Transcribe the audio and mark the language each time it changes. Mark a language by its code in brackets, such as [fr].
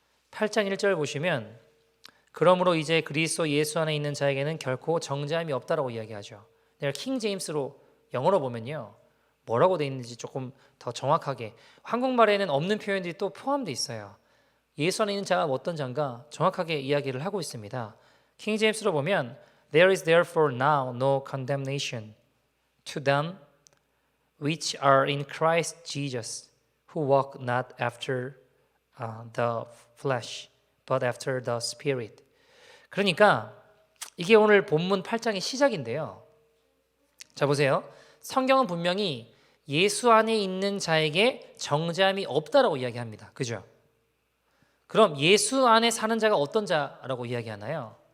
[ko] 8장 1절 보시면 그러므로 이제 그리스도 예수 안에 있는 자에게는 결코 정죄함이 없다라고 이야기하죠. 내가 킹 제임스로 영어로 보면요, 뭐라고 돼 있는지 조금 더 정확하게, 한국말에는 없는 표현들이 또 포함되어 있어요. 예수 안에 있는 자가 어떤 자인가 정확하게 이야기를 하고 있습니다. 킹 제임스로 보면 [en] There is therefore now no condemnation to them which are in Christ Jesus, who walk not after the flesh, but after the Spirit. [ko] 그러니까 이게 오늘 본문 8장의 시작인데요. 자, 보세요. 성경은 분명히 예수 안에 있는 자에게 정죄함이 없다라고 이야기합니다. 그죠? 그럼 예수 안에 사는 자가 어떤 자라고 이야기하나요?